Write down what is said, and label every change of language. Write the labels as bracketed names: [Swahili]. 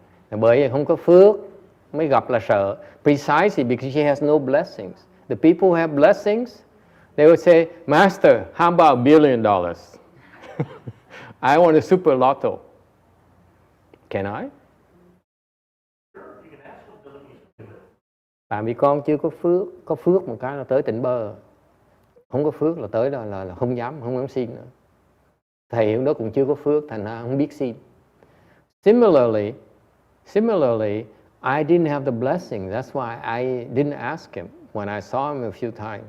[Vietnamese] Bởi vì không có phước mới gặp là sợ. [English] Precisely because she has no blessings. The people who have blessings, they would say, Master, how about $1 billion? I want a super lotto. Can I? [Vietnamese] Tại vì con chưa có phước. Có phước một cái là tới tỉnh bơ. Không có phước là tới đó là không dám xin nữa. Thầy hôm đó cũng chưa có phước, thành ra không biết xin. [English] Similarly, I didn't have the blessing. That's why I didn't ask him when I saw him a few times.